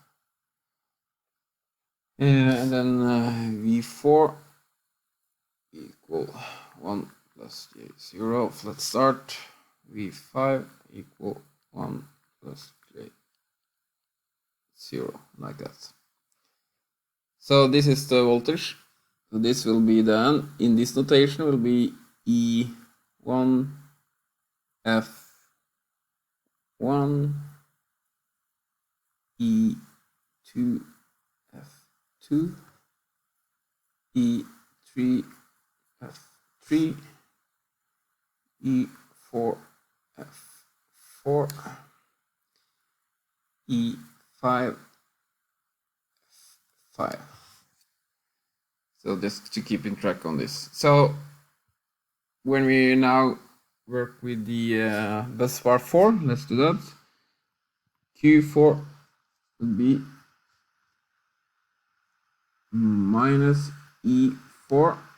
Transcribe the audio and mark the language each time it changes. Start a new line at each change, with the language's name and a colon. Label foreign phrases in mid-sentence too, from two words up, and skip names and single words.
English: And then V4 equal 1 plus J0. Let's start. V5 equal 1 plus J0, like that. So this is the voltage. So this will be then, in this notation, will be E1, F1, E2, F2, E3, F3, E4, F4, E5, F5. So just to keep in track on this. So when we now work with the bus bar 4, let's do that. Q4 would be minus E4